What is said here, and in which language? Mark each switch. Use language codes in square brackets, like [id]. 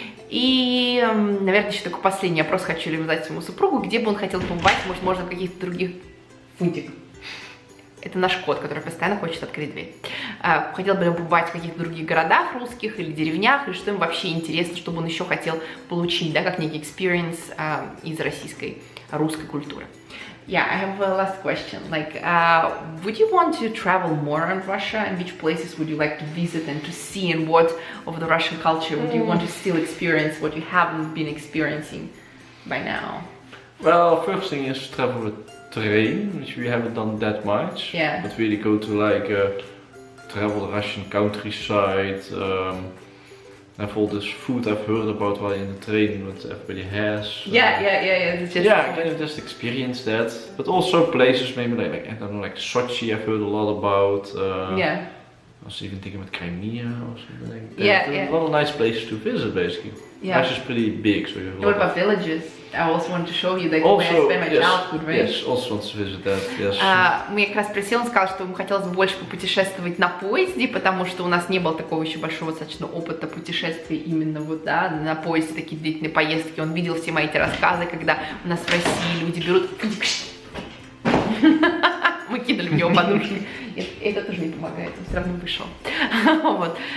[ru] И, наверное, еще такой последний вопрос хочу задать своему супругу, где бы он хотел побывать, может, можно в каких-то других... Фунтик. Это наш кот, который постоянно хочет открыть дверь. Хотел бы побывать в каких-то других городах русских или деревнях, или что им вообще интересно, чтобы он еще хотел получить, да, как некий experience из русской культуры. [en] Yeah, I have a last question. Like, would you want to travel more in Russia? And which places would you like to visit and to see? And what of the Russian culture would you want to still experience what you haven't been experiencing by now? Well, first thing is travel with train, which we haven't done that much. Yeah. But really go to like travel the Russian countryside. Have all this food I've heard about while in the train, what everybody has. Just experience that. But also places maybe like I don't know, like Sochi I've heard a lot about. I was even thinking about Crimea or something like that. A lot of nice places to visit, basically. Yeah. Russia is pretty big, so you have a lot What about villages? I also want to show you that where I spent my childhood, right? Yes, also want to visit that, yes. [ru] Мне как раз спросил, он сказал, что ему хотелось бы больше попутешествовать на поезде, потому что у нас не было такого еще большого достаточно опыта путешествий именно вот, да, на поезде, такие длительные поездки. Он видел все мои эти рассказы, когда у нас в России люди берут... Мы кидали в него подушки. Это тоже не помогает, он все равно вышел. Вот.